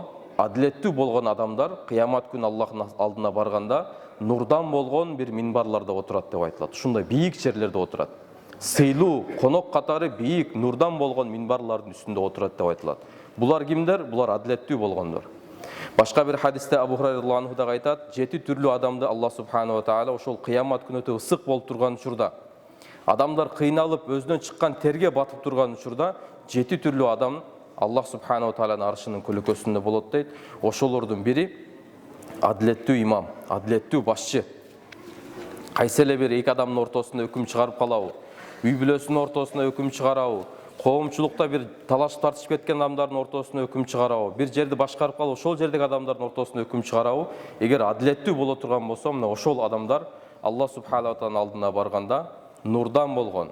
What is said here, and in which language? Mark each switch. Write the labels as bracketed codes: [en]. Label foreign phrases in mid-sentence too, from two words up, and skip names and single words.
[ky] Адилеттүү болгон адамдар кыямат күнү Аллахтын алдына барганда нурдан болгон бир минбарларда отурат деп айтылат. Ушундай бийик жерлерде отурат. Сыйлуу, конок катары бийик нурдан болгон минбарлардын үстүндө отурат деп айтылат. Булар кимдер? Булар адилеттүү болгондор. Башка бир хадисте Абу Хурайра [ar] رضي الله عنه [ky] да айтат: 7 түрлүү адамды [ar] الله سبحانه [ky] ва таала ошол кыямат күнү өтө ысык болуп турган учурда, адамдар кыйналып өзүнөн чыккан терге батып турган учурда 7 түрлүү адам Аллах субханаху ва тааланын аршынын көлөкөсүндө болот дейт. Ошолордун бири адилеттүү имам, адилеттүү башчы. Кайсы эле бир эки адамдын ортосунда өкүм чыгарып калабы, үй бүлөсүнүн ортосунда өкүм чыгарабы, коомчулукта бир талашып тартышып кеткен адамдардын ортосунда өкүм чыгарабы, бир жерди башкарып калып ошол жердеги адамдардын ортосунда өкүм чыгарабы, эгер адилеттүү боло турган болсо, мына ошол адамдар [ar] الله سبحانه [ky] ва тааланын алдына барганда нурдан болгон.